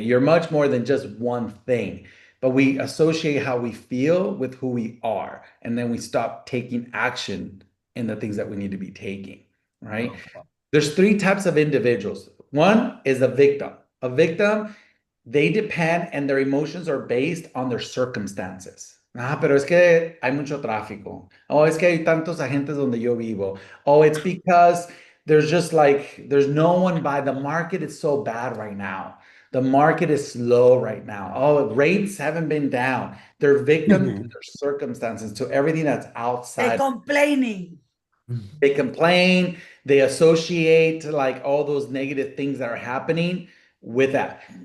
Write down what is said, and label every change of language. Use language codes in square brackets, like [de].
[en] You're much more than just one thing. But we associate how we feel with who we are. And then we stop taking action in the things that we need to be taking, right? There's three types of individuals. One is a victim. A victim, they depend and their emotions are based on their circumstances. [es] Pero es que hay mucho tráfico. Oh, es que hay tantos agentes donde yo vivo. [en] Oh, it's because there's just like, there's no one by. The market is so bad right now. The market is slow right now. Oh, rates haven't been down. They're victims to their circumstances, to everything that's outside. They're complaining. They complain, they associate like all those negative things that are happening with that.